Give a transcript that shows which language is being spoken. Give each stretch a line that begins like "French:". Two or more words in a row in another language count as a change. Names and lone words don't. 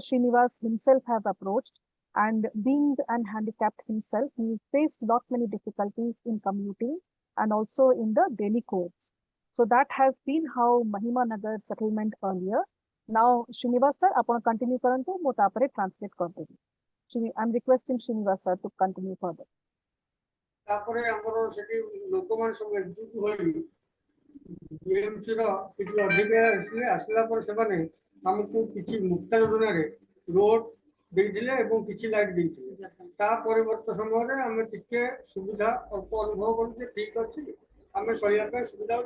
English: Srinivas himself have approached, and being an handicapped himself, he faced lot many difficulties in commuting and also in the daily course. So that has been how Mahima Nagar settlement earlier.
Odia: Now, Srinivas sir,
English: upon continue
Odia: କରନ୍ତୁ, ମୋ ତାପରେ translate kardebi.
English: I'm requesting Srinivas sir to continue further.
Odia: ତାପରେ ଆମର ସେଠି ଲୋକମାନେ ସବୁ ଏକଜୁଟ ହୋଇ ବିଏମସିର କିଛି ଅଧିକାରୀ ଆସିଲା ପରେ ସେମାନେ ଆମକୁ କିଛି ମୁକ୍ତା ଯୋଜନାରେ ରୋଡ ଦେଇଥିଲେ ଏବଂ କିଛି ଲାଇଟ୍ ଦେଇଥିଲେ। ତା ପରିବର୍ତ୍ତ ସମୟରେ ଆମେ ଟିକେ ସୁବିଧା ଅଳ୍ପ ଅନୁଭବ କଲୁ ଯେ ଠିକ ଅଛି ଆମେ ଚଳିବା ପାଇଁ ସୁବିଧା ହେଉଛି।